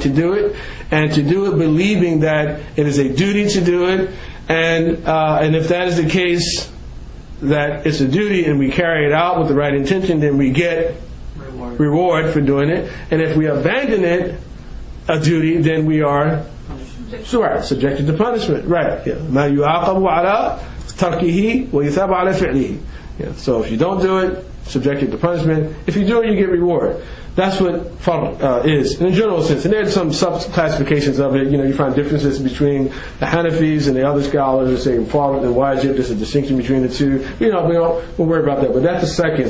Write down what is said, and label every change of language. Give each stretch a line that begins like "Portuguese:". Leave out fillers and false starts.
English: To do it, and to do it believing that it is a duty to do it, and if that is the case, that it's a duty and we carry it out with the right intention, then we get reward for doing it. And if we abandon it, a duty, then we are subjected to punishment, right?
Arabic: ما يعاقب على تركه ويثاب على فعله.
English: So if you don't do it, subjected to punishment. If you do it, you get reward. That's what fard is in a general sense. And there's some sub-classifications of it. You find differences between the Hanafis and the other scholars who say fard and wajib. There's a distinction between the two. We'll worry about that. But that's the second.